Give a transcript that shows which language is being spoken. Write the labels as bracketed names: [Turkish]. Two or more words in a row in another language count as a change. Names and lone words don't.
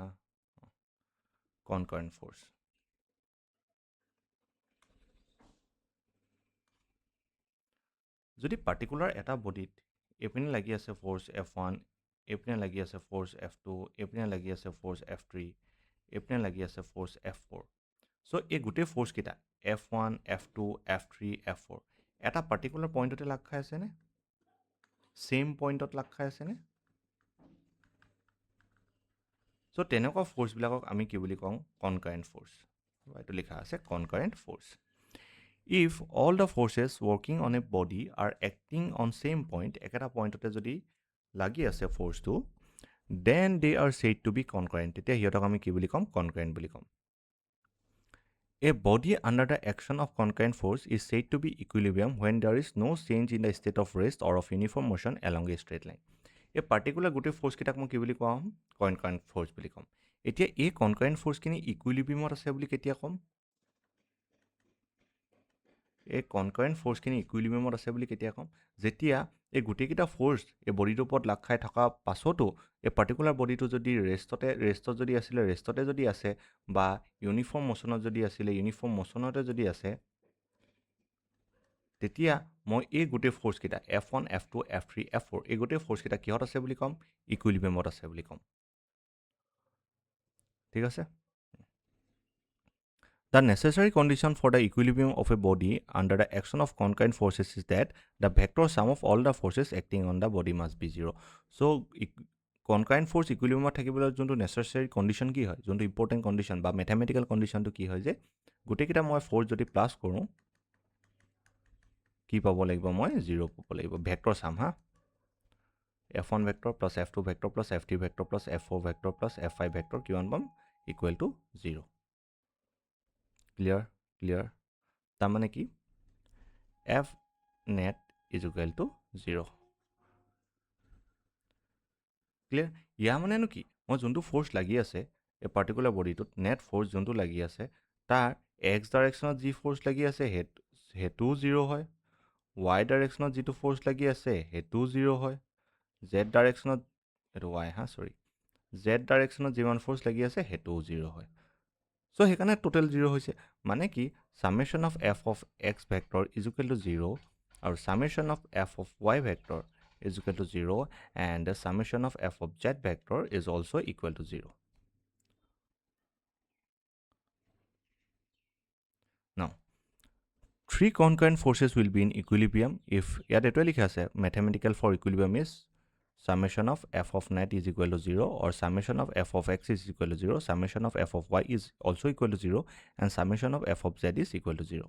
[English] concurrent force, [Assamese] যদি পাৰ্টিকুলাৰ এটা বডিত এইপিনে লাগি আছে ফ'ৰ্চ F1, এইপিনে লাগি আছে ফ'ৰ্চ F2, এইপিনে লাগি আছে ফ'ৰ্চ F3, এইপিনে লাগি আছে ফ'ৰ্চ F4, চ' এই গোটেই ফ'ৰ্চকেইটা F1, F2, F3, F4 এটা পাৰ্টিকুলাৰ পইণ্টতে লাগ খাই আছেনে? [English] same point [Assamese] লাগ খাই আছেনে? চ' তেনেকুৱা ফ'ৰ্চবিলাকক আমি কি বুলি কওঁ? [English] concurrent force. [Assamese] এইটো লিখা আছে [English] concurrent force. If all the forces working on a body are acting on same point, [Assamese] একেটা পইণ্টতে যদি লাগি আছে ফ'ৰ্চটো, [English] then they are said to be concurrent. [Assamese] তেতিয়া সিহঁতক আমি কি বুলি ক'ম? কনকাৰেণ্ট বুলি ক'ম। [English] A body under the action of concurrent force is said to be equilibrium when there is no change in the state of rest or of uniform motion along a straight line. [Assamese] এই পাৰ্টিকুলাৰ গোটেই ফ'ৰ্চকেইটাক মই কি বুলি ক'ম? [English] concurrent force [Assamese] বুলি ক'ম। এতিয়া এই [English] concurrent force [Assamese] ইকুইলিব্ৰিয়ামত আছে বুলি কেতিয়া ক'ম? এই [English] concurrent force [Assamese] ইকুইলিব্ৰিয়ামত আছে বুলি কেতিয়া ক'ম? যেতিয়া এই গোটেইকেইটা ফ'ৰ্চ এই বডিটোৰ ওপৰত লাগ খাই থকা পাছতো এই পাৰ্টিকুলাৰ বডিটো যদি ৰেষ্টত যদি আছিলে, ৰেষ্টতে যদি আছে, বা [English] uniform motion [Assamese] যদি আছিলে, [English] uniform motion [Assamese] যদি আছে, তেতিয়া মই এই গোটেই ফ'ৰ্চকেইটা F1, F2, F3, F4 এই গোটেই ফ'ৰ্চকেইটা কিহত আছে বুলি ক'ম? ইকুইলিব্ৰিয়ামত আছে বুলি ক'ম। ঠিক আছে? [English] The necessary condition for the equilibrium of a body under the action of concurrent forces is that the vector sum of all the forces acting on the body must be 0. So, concurrent force equilibrium [Assamese] থাকিবলৈ যোনটো [English] necessary condition [Assamese] কি হয়, যোনটো [English] important condition [Assamese] বা [English] mathematical conditionটো [Assamese] কি হয় যে গোটেইকেইটা মই ফ'ৰ্চ যদি প্লাছ কৰোঁ, কি পাব লাগিব? মই 0 পাব লাগিব। [English] vector sum, [Assamese] হা? [English] F1 vector plus F2 vector plus F3 vector plus F4 vector plus F5 vector [Assamese] কিমান পাম? [English] equal to 0. Clear? [Assamese] তাৰমানে কি? [English] F net is equal to 0. [Assamese] ক্লিয়াৰ? ইয়াৰ মানেনো কি? মই যোনটো ফ'ৰ্চ লাগি আছে এই পাৰ্টিকুলাৰ বডিটোত, [English] net force [Assamese] যোনটো লাগি আছে, তাৰ [English] x direction [Assamese] যি ফ'ৰ্চ লাগি আছে সেইটোও 0 হয়, [English] y direction [Assamese] যিটো ফ'ৰ্চ লাগি আছে সেইটোও 0 হয় [English] z direction [Assamese] এইটো y হা সৰি [English] z direction [Assamese] যিমান ফ'ৰ্চ লাগি আছে সেইটোও 0 হয় সো সেইকাৰণে টোটেল 0 হৈছে মানে কি [English] summation of f of x vector is equal to 0 [Assamese] আৰু [English] summation of f of y vector is equal to 0 and the summation of f of z vector is also equal to 0. Now, three concurrent forces will be in equilibrium if [Assamese] ইয়াত এটোৱে লিখা আছে [English] mathematical for equilibrium is summation of f of net is equal to 0 or summation of f of x is equal to 0, summation of f of y is also equal to 0 and summation of f of z is equal to 0.